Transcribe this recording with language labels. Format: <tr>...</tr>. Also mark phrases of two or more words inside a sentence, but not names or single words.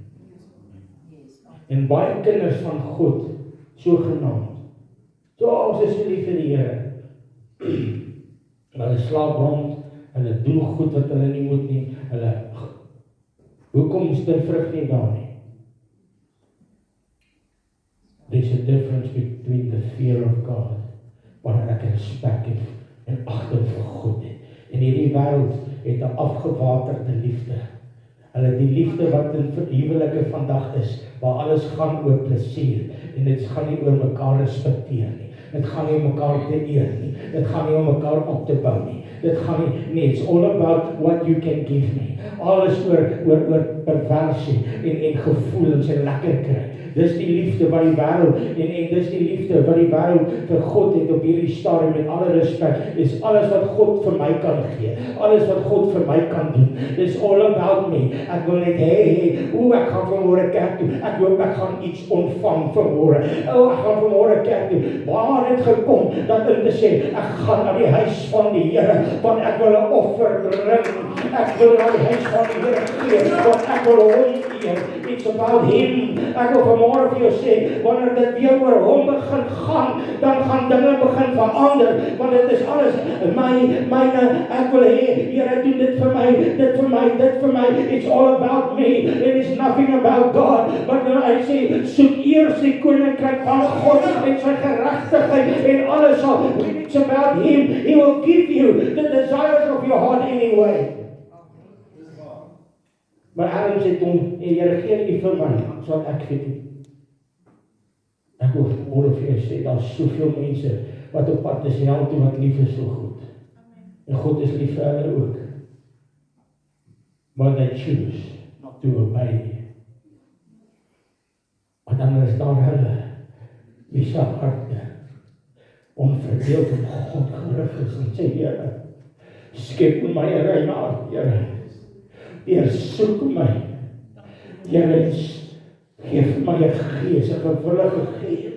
<af>En baie kinders van God, sogenaamd, ons is so lief vir die Here. Hulle slaap rond, hulle doen goed wat hulle nie moet nie, hoekom is dit vrug nie daar nie?</af> <en>There's a difference between the fear of God,</en> <af>waar ek respek het en agting vir God het. En hierdie wêreld het 'n afgewaterde liefde. Hulle die liefde wat in huwelike vandag is, waar alles gaan oor plesier, en dit gaan nie oor mekaar respekteer nie. Dit gaan nie om mekaar te eer nie. Dit gaan nie om mekaar op te bou nie. Dit gaan nie,</af> <en>it's all about what you can give me.</en> <af>Alles oor perversie en gevoelens en lekker kry. Dis die liefde wat die wêreld, en dis die liefde wat die wêreld vir God het op hierdie stadium, met alle respek, is alles wat God vir my kan gee. Alles wat God vir my kan doen.</af> <en>It's all about me.</en> <af>Ek wil net, ek gaan vanmôre kerk toe. Ek hoop ek gaan iets ontvang vanmôre. Ek gaan vanmôre kerk toe. Waar het gekom dat om te sê, ek gaan na die huis van die Here, want ek wil 'n offer bring. Ek wil na die huis van die Here gee, want ek wil hom eer.</af> <en>It's about him.</en> <af>Ek wil vanmôre vir jou sê, wanneer dit weer oor hom begin gaan, dan gaan dinge begin verander, want dit is alles myne. Ek wil hê, Here, doen dit vir my, dit vir my, dit vir my.</af> <en>It's all about me. It is nothing about God. But when I say,</en> <af>soek eers die koninkryk van God en sy geregtigheid, en alles sal,</af> <en>when it's about him, he will give you the desires of your heart anyway.</en> <af>Maar Adam sê toe, Here, gee nie vir my, sodat ek weet nie. Ek wil vanmôre vir jou sê, daar is soveel mense wat op pad is hel toe, wat lief is vir God. En God is lief vir hulle ook.</af> <en>But they choose not to obey.</en> <af>Maar dan is daar hulle, wie se harte onverdeeld op God gerig is, en sê, Here, skep my 'n rein hart, Here. Heer, soek my. Here, gee vir my 'n gees, 'n gewillige gees.</af>